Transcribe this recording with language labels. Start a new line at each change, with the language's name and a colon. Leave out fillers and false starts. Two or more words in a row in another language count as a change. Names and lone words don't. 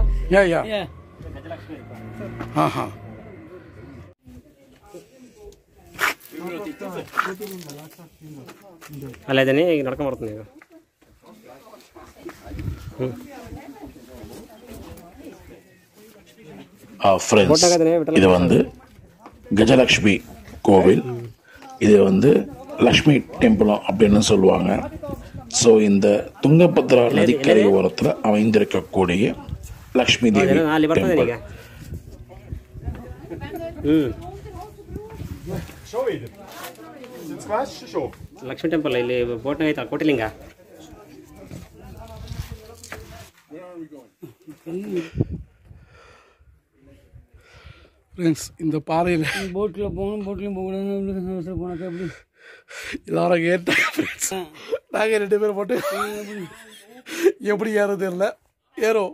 English: Yeah.
Kannada: ಅಲ್ಲ ಇದನ್ನೇ ಈಗ ನಡ್ಕೊಂಡು ಬರ್ತೀನಿ ಈಗ.
Tamil: ஃப்ரெண்ட்ஸ், இது வந்து கஜலக்ஷ்மி கோவில், இது வந்து லக்ஷ்மி டெம்பிளும் அப்படின்னு சொல்லுவாங்க. ஸோ இந்த துங்கபத்ரா நதிக்கரை ஓரத்தில் அமைந்திருக்கக்கூடிய லக்ஷ்மி தேவி டெம்பிள்.
Kannada: ಲಕ್ಷ್ಮೀ ಟೆಂಪಲ್ ಇಲ್ಲಿ ಬೋಟ್ನಾಗ ಐತಲ್ಲ ಕೋಟಿಲಿಂಗ.
Tamil: ஃப்ரெண்ட்ஸ், இந்த பாறையில் போட்டில் போகணும், போட்லையும் போகக்கூடாது போனாக்கா எப்படி எல்லாரும் கேட்டாங்க. ஃப்ரெண்ட்ஸ், நாங்கள் 2 பேரும் போட்டு எப்படி ஏறது தெரியல, ஏறும்.